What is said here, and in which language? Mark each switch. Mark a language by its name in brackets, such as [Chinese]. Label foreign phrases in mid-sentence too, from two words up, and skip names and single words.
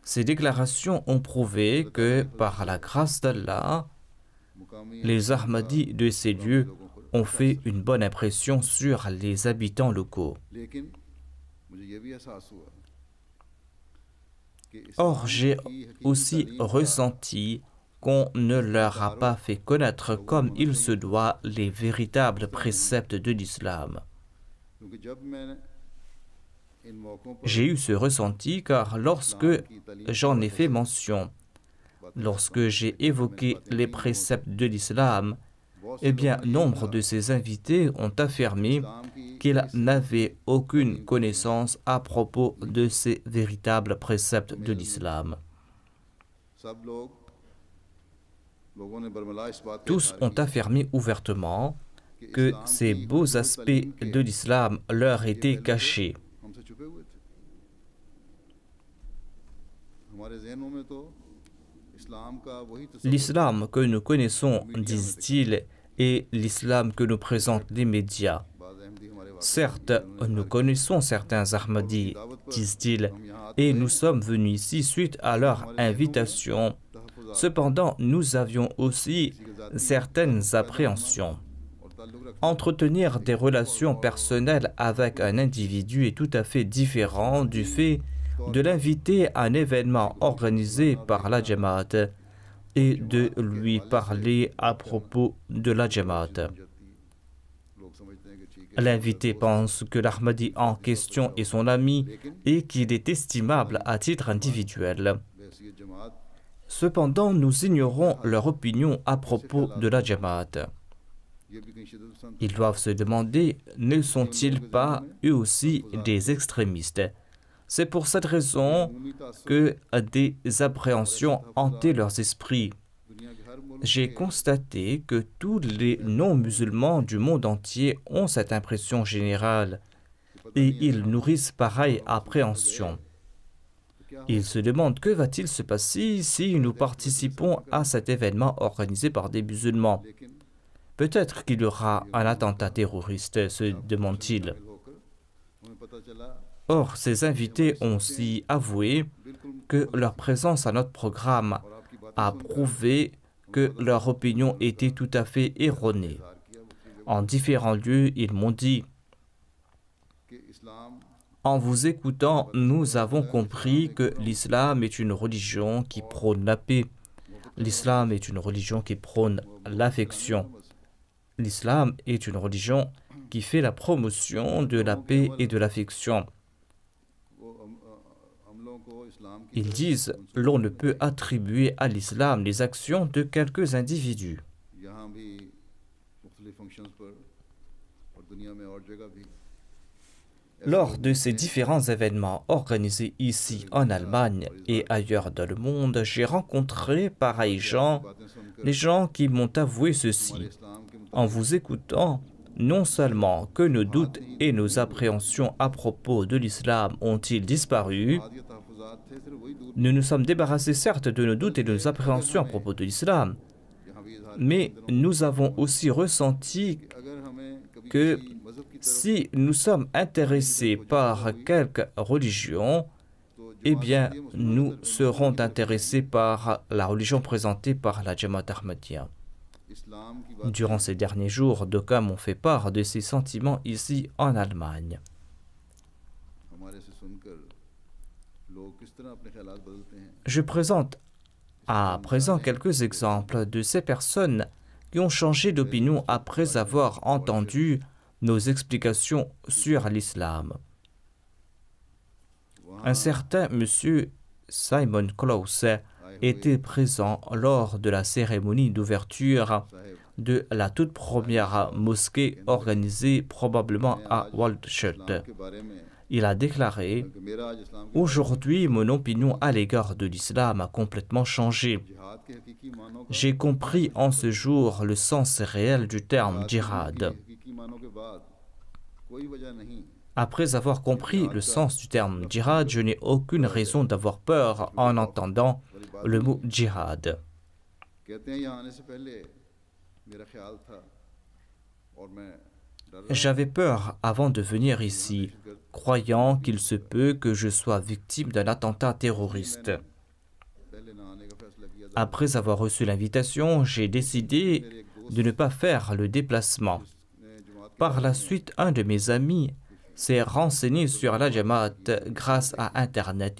[French] Ces déclarations ont prouvé que, par la grâce d'Allah, [Urdu] मुकामी [French] les Ahmadis de ces lieux [Urdu] لوگوں کو [French] ont fait une bonne impression sur les habitants locaux. [Urdu] لیکن مجھے یہ بھی احساس ہوا کہ [French] Or, j'ai [Urdu] اسلام کی حقیقی [French] aussi [Urdu] تعلیم کا [French] ressenti qu'on ne leur a pas fait connaître comme il se doit les véritables préceptes de l'islam. [Urdu] کیونکہ جب میں نے ان موقعوں پر [French] J'ai eu ce ressenti car lorsque j'en ai fait mention, lorsque j'ai évoqué les préceptes de l'islam, eh bien, nombre de ces invités ont affirmé qu'ils n'avaient aucune connaissance à propos de ces véritables préceptes de l'islam. [Urdu] سب لوگوں نے برملا اس بات کا [French] Tous [Urdu] इज़हार [French] ont [Urdu] किया [French] affirmé ouvertement que ces beaux aspects de l'islam leur étaient cachés. [Urdu] ہم سے چھپے ہوئے تھے ہمارے ذہنوں میں تو اسلام کا وہی تصویر [French] L'islam que nous connaissons, disent-ils, est l'islam que nous présentent les médias. [Urdu] بعض احمدی ہمارے واق [French] Certes, nous connaissons certains Ahmadis, disent-ils, et nous sommes venus ici suite à leur invitation. Cependant, nous avions aussi certaines appréhensions. [Urdu] اور تعلق رکھتے [French] Entretenir des relations personnelles avec un individu est tout à fait différent du fait de l'inviter à un événement organisé par la Jamaat et de lui parler à propos de la Jamaat. [Urdu] لوگ سمجھتے ہیں کہ ٹھیک ہے [French] L'invité pense que l'Ahmadi en question est son ami et qu'il est estimable à titre individuel. [Urdu] بحیثیت جماعت [French] Cependant, nous ignorons leur opinion à propos de la Jamaat. [Urdu] یہ بھی کہیں شدت پسند [French] Ils doivent se demander, ne sont-ils pas eux aussi des extrémistes? C'est pour cette raison [Urdu] امید تعصب [French] que des appréhensions hantaient leurs esprits. [Urdu] دنیا کے ہر ملک [French] J'ai constaté que tous les non-musulmans du monde entier ont cette impression générale et ils nourrissent pareille appréhension. Ils se demandent que va-t-il se passer si nous participons à cet événement organisé par des musulmans. [Urdu] लेकिन [French] Peut-être qu'il y aura un attentat terroriste, se demandent-ils. [Urdu] شامل ہو کر ہمیں پتا چلا [French] Or, ces invités ont aussi avoué [Urdu] बिल्कुल [French] que leur présence à notre programme [Urdu] اور آپ کی بات [French] a prouvé que leur opinion était tout à fait erronée. [Urdu] کیا وہ [French] En différents lieux, ils m'ont dit, [Urdu] کہ اسلام [French] en vous écoutant, nous avons compris que l'islam est une religion qui prône la paix. L'islam est une religion qui prône l'affection. L'islam est une religion qui fait la promotion de la paix et de l'affection. [Urdu] وہ عملوں کو اسلام کی [French] Ils disent, l'on ne peut attribuer à l'islam les actions de quelques individus. [Urdu] یہاں بھی مختلف فنکشنز پر اور دنیا میں اور جگہ بھی [French] Lors de ces différents événements organisés ici en Allemagne et ailleurs dans le monde, j'ai rencontré pareils gens, [Urdu] باتیں سن کر [French] les gens qui m'ont avoué ceci. [Urdu] اسلام کے [French] En vous écoutant, non seulement que nos doutes et nos appréhensions à propos de l'islam ont-ils disparu, [Urdu] مطابق تحفظات تھے صرف وہی دور [French] nous nous sommes débarrassés certes de nos doutes et de nos appréhensions à propos de l'islam, [Urdu] یہاں بھی اظہار [French] mais nous avons aussi ressenti [Urdu] اگر ہمیں کبھی [French] que [Urdu] کسی مذہب کی طرف [French] si nous sommes intéressés par quelque religion, [Urdu] तो [French] eh bien, nous serons intéressés par la religion présentée par la Jamaat Ahmadiyya. [Urdu] اسلام کی بات [French] Durant ces derniers jours, d'aucuns m'ont fait part de ces sentiments ici en Allemagne. [Urdu] ہمارے سے سن کر لوگ کس طرح اپنے خیالات بدلتے ہیں [French] Je présente à présent quelques exemples de ces personnes qui ont changé d'opinion après avoir entendu nos explications sur l'islam. Un certain monsieur Simon Klaus était présent lors de la cérémonie d'ouverture de la toute première mosquée organisée probablement à Waldstadt. [Urdu] کے بارے میں [French] Il a déclaré [Urdu] کہ میرا آج اسلام کے [French] Aujourd'hui, mon opinion à l'égard de l'islam a complètement changé. [Urdu] جہاد کے حقیقی معنوں کا [French] J'ai compris en ce jour le sens réel du terme djihad. [Urdu] حقیقی معنوں کے بعد کوئی وجہ نہیں [French] Après avoir compris le sens du terme djihad, je n'ai aucune raison d'avoir peur en entendant le mot djihad. [Urdu] کہتے ہیں یہاں آنے سے پہلے میرا خیال تھا اور میں ڈر رہا [French] J'avais peur avant de venir ici, croyant qu'il se peut que je sois victime d'un attentat terroriste. [Urdu] پہلے نہ آنے کا فیصلہ کیا تھا [French] Après avoir reçu l'invitation, j'ai décidé de ne pas faire le déplacement. Par la suite, un de mes amis s'est renseigné sur la Jamaat grâce à Internet.